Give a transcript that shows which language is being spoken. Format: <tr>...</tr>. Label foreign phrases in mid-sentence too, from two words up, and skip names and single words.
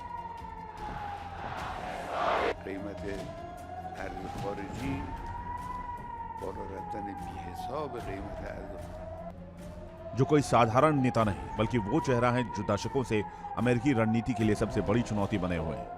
<fa>قیمت ارز خارجی بالا رفتن بی‌حساب قیمت ارز</fa> <hi>जो कोई साधारण नेता नहीं, बल्कि वो चेहरा है जो दशकों से अमेरिकी रणनीति के लिए सबसे बड़ी चुनौती बने हुए हैं।</hi>